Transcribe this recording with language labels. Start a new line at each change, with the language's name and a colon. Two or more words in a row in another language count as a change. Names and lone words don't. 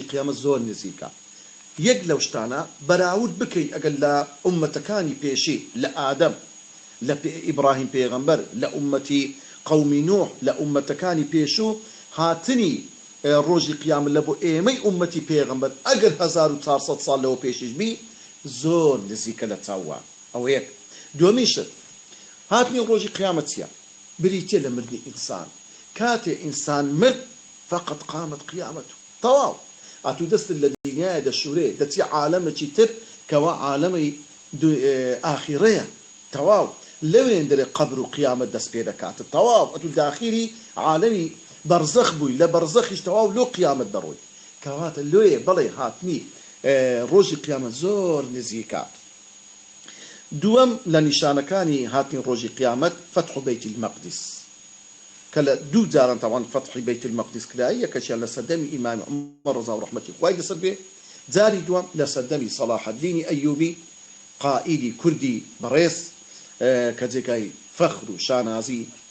Central Kurdish: قیامەت زۆر نزیکە یەک لەو شتانە بەراورد بکەی ئەگەر لە ئومەتەکانی پێشی لە ئادەم لە ئیبراهیم پێغەمبەر لە ئومەتی قەومی نوح لە ئومەتەکانی پێشوو هاتنی ڕۆژی قیامەت لە بۆ ئێمەی ئومەتی پێغەمبەر ئەگەر 1400 ساڵ لەوە پێشیش بی زۆر نزیکە لە چاوە ئەوە یەک دومیشت هاتنی ڕۆژی قیامەت چییە بریتێ لە مردنی ئینسان کاتێ ئینسان مرد
Arabic: فقط قامت قیامەت
Central Kurdish: تەواو ئاتوو دەست لە دنیایە دەشورێ دەچی عالەمێکی تر کەوا عالەمەی ئاخیرەیە تەواو لەوێن دەرێ قەبر و قیامەت دەست پێ دەکاتە تەواو ئەتوو داخیری عالەمی بەرزەخ بووی لە بەرزەخیش تەواو لۆ قیامەت دەڕۆی کەواتە لۆیە بەڵێ هاتنی ڕۆژی قیامەت زۆر نزیکە دووەم لە نیشانەکانی هاتنی ڕۆژی قیامەت فتح بەیت المەقدس کە لە دوو جاران تاوان فتحی بەیت المەقدس کرایی یەکەشیان لە سەردەمی ئیمامی عومەر ڕەزا و ڕەحمەتی خوای لەسەر بێ جاری دووەم لە سەردەمی صلاح الدین ئەیوبی قائیدی کوردی بەڕێز کە جێگای فەخر و شانازی